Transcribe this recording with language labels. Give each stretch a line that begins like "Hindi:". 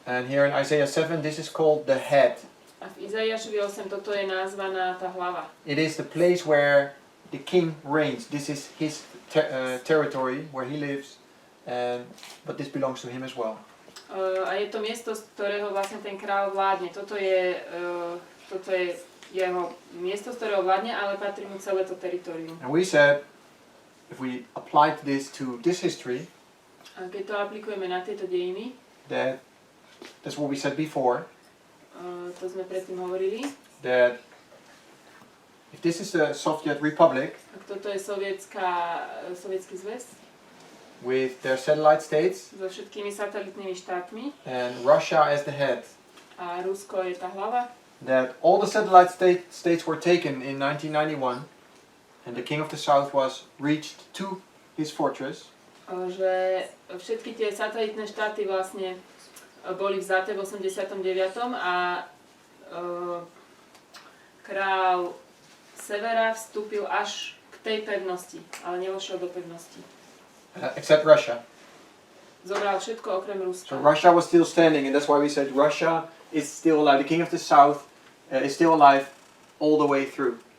English: And here in Isaiah 7, this is called the head.
Slovak: A v Izaiášovi 8 toto je nazvaná tá hlava.
English: It is the place where the king reigns. This is his territory where he lives, but this belongs to him as well.
Slovak: A je to miesto, z ktorého vlastne ten kráľ vládne. Toto je jeho miesto, z ktorého vládne, ale patrí mu celé to teritorium.
English: And we said, if we applied this to this history,
Slovak: A keď to aplikujeme na tieto dejiny,
English: that's what we said before,
Slovak: to sme predtým hovorili,
English: that if this is the Soviet Republic
Slovak: ak toto je sovietský zväz
English: with their satellite states
Slovak: so všetkými satelitnými štátmi
English: and Russia as the head,
Slovak: a Rusko je tá hlava,
English: that all the satellite states were taken in 1991 and the king of the south was reached to his fortress,
Slovak: že všetky tie satelitné štáty vlastne boli vzaté v 89. a král severa vstúpil až k tej pevnosti, ale nevošiel do pevnosti.
English: except Russia.
Slovak: Zobral všetko okrem Ruska.
English: So Russia was still standing, and that's why we said Russia is still alive. The king of the south is still alive all the way through.